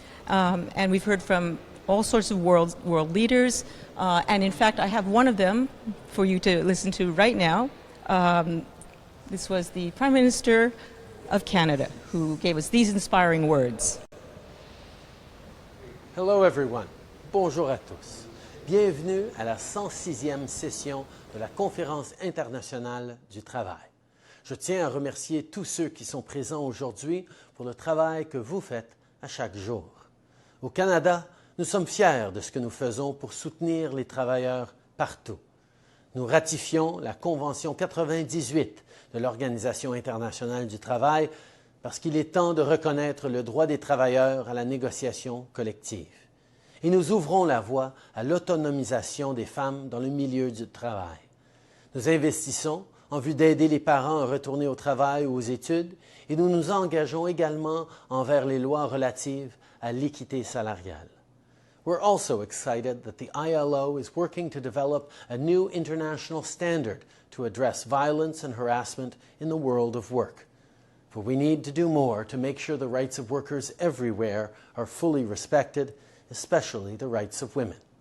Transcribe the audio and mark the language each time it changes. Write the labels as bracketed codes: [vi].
[en] And we've heard from all sorts of world leaders, and in fact I have one of them for you to listen to right now. This was the Prime Minister of Canada who gave us these inspiring words. Hello everyone. [fr] Bonjour à tous. Bienvenue à la 106e session de la Conférence internationale du travail. Je tiens à remercier tous ceux qui sont présents aujourd'hui pour le travail que vous faites à chaque jour. Au Canada, nous sommes fiers de ce que nous faisons pour soutenir les travailleurs partout. Nous ratifions la Convention 98 de l'Organisation internationale du travail parce qu'il est temps de reconnaître le droit des travailleurs à la négociation collective. Et nous ouvrons la voie à l'autonomisation des femmes dans le milieu du travail. Nous investissons en vue d'aider les parents à retourner au travail ou aux études et nous nous engageons également envers les lois relatives à l'équité salariale. [en] We're also excited that the ILO is working to develop a new international standard to address violence and harassment in the world of work. For we need to do more to make sure the rights of workers everywhere are fully respected, especially the rights of women.